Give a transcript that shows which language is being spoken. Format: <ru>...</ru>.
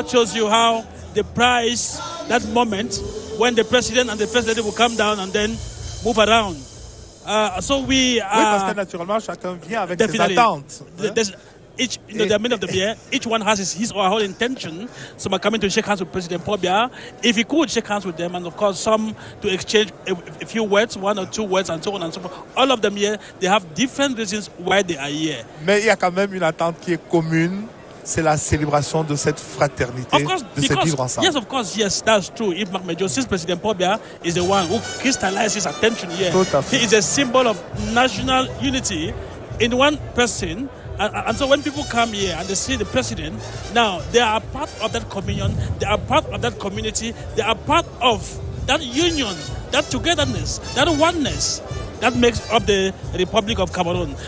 <en>That shows you how the price, that moment when the president and the first lady will come down and then move around.</en> <fr>Oui, parce que naturellement, chacun vient avec ses attentes.</fr> <en>There are many of them here. Each one has his or her own intention. Some are coming to shake hands with President Paul Biya. If he could shake hands with them, and of course some to exchange a few words, 1 or 2 words, and so on and so forth. All of them here, they have different reasons why they are here.</en> <fr>Mais il y a quand même une attente qui est commune. C'est la célébration de cette fraternité, de ce vivre ensemble.</fr> <en>Yes, of course, yes, that's true. Yves-Marc Medzo, since President Paul Biya is the one who crystallizes attention here. He is a symbol of national unity in one person. And so when people come here and they see the president, now they are part of that communion, they are part of that community, they are part of that union, that togetherness, that oneness that makes up the Republic of Cameroon.</en>